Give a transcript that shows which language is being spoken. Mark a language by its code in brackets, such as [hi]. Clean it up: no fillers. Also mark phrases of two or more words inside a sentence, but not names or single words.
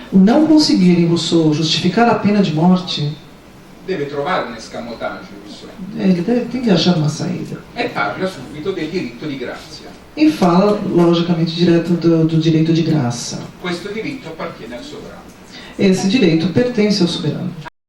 [pt] O não conseguir em Rousseau justificar a pena de morte, [it] deve trovare un escamotage Rousseau [pt] tem que achar uma saída. [it] e parla subito del diritto di grazia. [pt] E fala, logicamente, direto do direito de graça. [it] Questo diritto appartiene al sovrano. [pt] Esse direito pertence ao soberano.